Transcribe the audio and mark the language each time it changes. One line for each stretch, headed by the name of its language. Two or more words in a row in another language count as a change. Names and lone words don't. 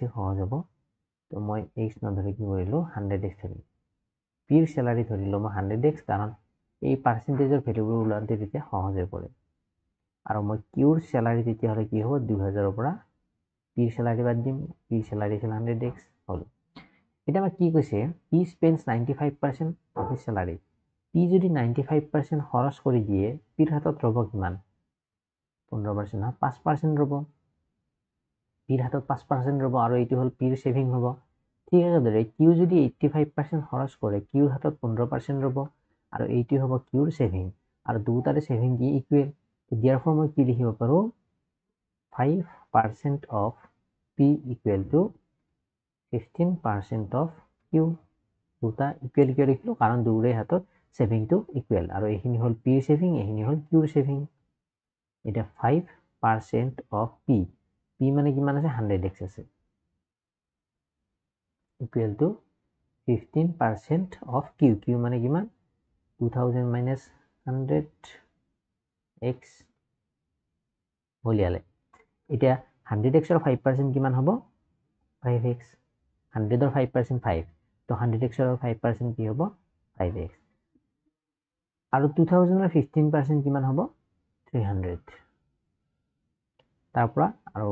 Assamese: সহজ হ'ব তো মই x নধৰি কি কৰিলো 100x ধৰিলো P ৰ স্যালাৰি ধৰিলো মই 100x কাৰণ এই পার্সেন্টেজৰ ভ্যালুবোৰ উলাওঁতে তেতিয়া সহজ হৈ পৰে আৰু মই Q ৰ স্যালাৰি তেতিয়াহ'লে কি হ'ব 2000 ৰ পৰা P ৰ স্যালাৰি বাদ দিম P ৰ স্যালাৰি আছিল 100x হল এটা আমাৰ কি কৈছে
English: P spends 95% of his salary
Assamese: P যদি 95% খৰচ কৰি দিয়ে P ৰ হাতত ৰব কিমান 15% না 5% ৰব P ৰ হাতত 5% ৰব আৰু এইটো হল P ৰ সেভিং হ'ব ঠিক একেদৰে Q যদি 85% খৰচ কৰে Q ৰ হাতত 15% ৰব আৰু এইটো হ'ব Q ৰ সেভিং আৰু দুটাৰে সেভিং কি ইকুৱেল therefore মই কি লিখিব পাৰো
English: 5% of P equal to 15% of Q
Assamese: দুটা ইকুৱেল কিয় লিখিলো কাৰণ দুৰে হাতত সেভিংটো ইকুৱেল আৰু এইখিনি হল P ৰ সেভিং এইখিনি হল Q ৰ সেভিং এটা 5% of P P মানে কিমান আছে 100x আছে
English: equal to 15% of Q
Assamese: Q মানে কিমান 2000 minus 100x হলিয়ালে এতিয়া 100x ৰ 5% কিমান হ'ব 5x 100 ৰ 5% 5 তো 100x ৰ 5% কি হ'ব 5x আৰু 2000 ৰ 15% কিমান হ'ব 300 তাৰ পৰা আৰু